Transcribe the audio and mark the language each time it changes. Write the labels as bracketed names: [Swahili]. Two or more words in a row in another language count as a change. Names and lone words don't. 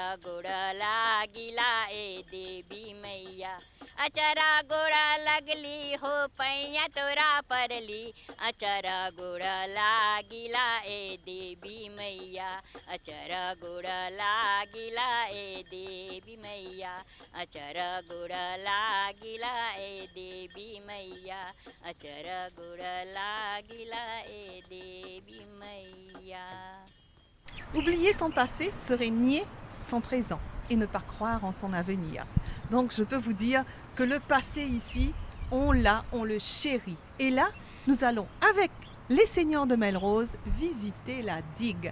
[Bhojpuri] गुड़ लागिला ए देवी मैया अचरा गोड़ा लगली हो पैया तोरा परली अचरा गोड़ा लागिला ए देवी मैया अचरा गोड़ा लागिला ए देवी मैया अचरा गोड़ा लागिला ए देवी मैया अचरा गोड़ा लागिला ए देवी मैया. [French] Oublier son passé serait nier son présent et ne pas croire en son avenir. Donc je peux vous dire que le passé ici, on l'a, on le chérit. Et là, nous allons avec les seigneurs de Melrose visiter la digue.